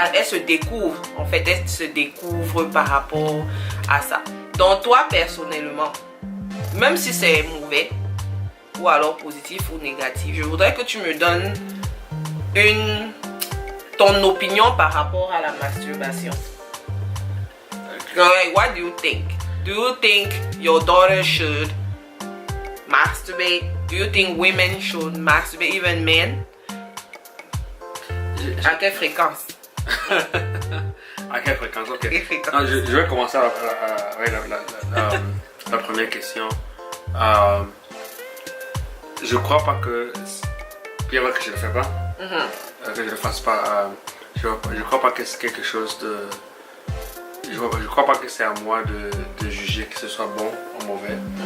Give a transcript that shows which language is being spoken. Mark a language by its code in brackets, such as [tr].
[fr] Elles se découvrent, en fait, elles se découvrent par rapport à ça. Donc toi, personnellement, même si c'est mauvais, ou alors positif ou négatif, je voudrais que tu me donnes ton opinion par rapport à la masturbation. [en] What do you think? Do you think your daughter should masturbate? Do you think women should masturbate, even men? [fr] À quelle fréquence? À quelle fréquence? Ok. Quelle fréquence? Non, je vais commencer avec la première question. Je crois pas que... Bien vrai que je ne le fais pas. Que je ne le fasse pas. Je crois pas que c'est quelque chose de... Je crois pas que c'est à moi de juger que ce soit bon ou mauvais.